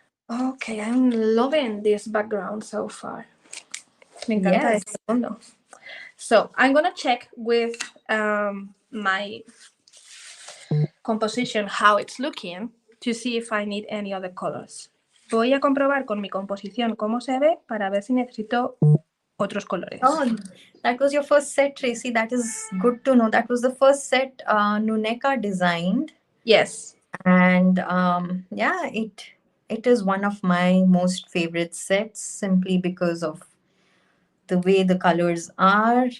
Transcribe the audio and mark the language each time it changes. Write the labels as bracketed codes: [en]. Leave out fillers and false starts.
[en] Okay, I'm loving this background so far. [es] Me encanta este fondo. [en] So I'm gonna check with my composition how it's looking to see if I need any other colors. [es] Voy a comprobar con mi composición cómo se ve para ver si necesito otros colores. [en] Oh, that was your first set, Tracy. That is good to know. That was the first set Nuneka designed. Yes. And yeah, it is one of my most favorite sets simply because of the way the colors are.